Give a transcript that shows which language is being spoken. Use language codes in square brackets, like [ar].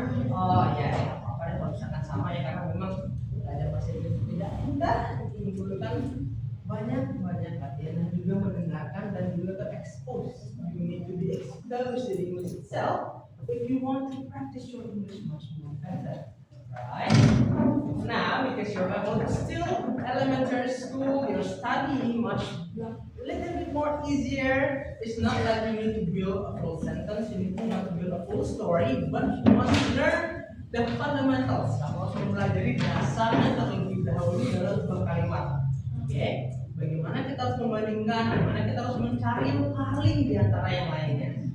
[id] Oh ya, apa kalau misalkan sama ya, karena memang belajar bahasa Inggris tidak mudah, menimbulkan banyak latihan dan juga mendengarkan dan juga terekspos. [en] You need to be exposed to the English itself if you want to practice your English much more better. Right? Now, because you're still elementary school, you're studying much a little bit more easier. It's not like you need to build a full sentence, you need to not build a full story, but you must learn the fundamentals. [id] Kamu harus mempelajari dasarnya terlebih dahulu dalam sebuah kalimat. Oke? Bagaimana kita harus membandingkan, bagaimana kita harus mencari yang paling di antara yang lainnya.